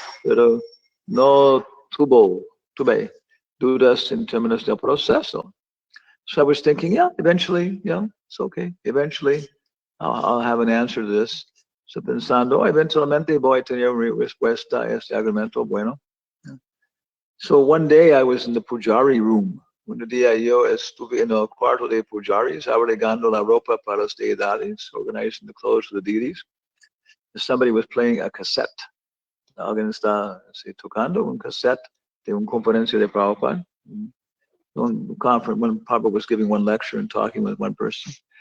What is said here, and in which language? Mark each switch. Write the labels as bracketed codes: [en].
[es] Pero no tuve dudas en términos del proceso. [en] So I was thinking, yeah, eventually, yeah, it's okay. Eventually, I'll have an answer to this. [es] So pensando, eventualmente voy a tener una respuesta a este argumento bueno. [en] Yeah. So one day I was in the pujari room. [es] Un día yo estuve en el cuarto de pujaris, abrigando la ropa para las deidades, [en] organizing the clothes for the deities. Somebody was playing a cassette. [es] alguien está tocando un cassette de una conferencia de Prabhupada. [en] One conference, when Prabhupada was giving one lecture and talking with one person.